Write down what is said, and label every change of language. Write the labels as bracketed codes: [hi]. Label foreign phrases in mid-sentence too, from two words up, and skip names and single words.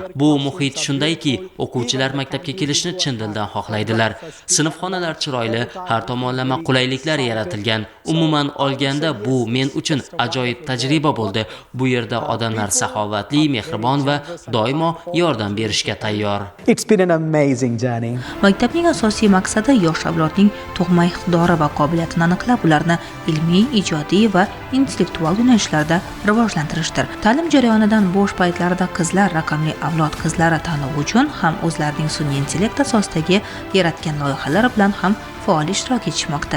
[uz] Bu muhit shundayki, o'quvchilar maktabga kelishni chin dildan xohlaydilar. Sinfxonalar chiroyli, har tomonlama qulayliklar yaratilgan. Umuman olganda bu men uchun ajoyib tajriba bo'ldi. Bu yerda odamlar saxovatli, mehribon va doimo yordam berishga tayyor. [en] It's been an amazing journey. [uz] Maktabning asosiy maqsadi yosh avlodning tug'ma iqtidori va qobiliyatini aniqlab, ularni ilmiy, ijodiy va intellektual yo'nalishlarda rivojlantirishdir. Ta'lim jarayonidan bo'sh paytlarida qizlar raqamli avlod qizlari tanlovi uchun ham o'zlarining sun'iy intellekt asosidagi yaratgan loyihalari bilan ham faol ishtirok etishmoqda.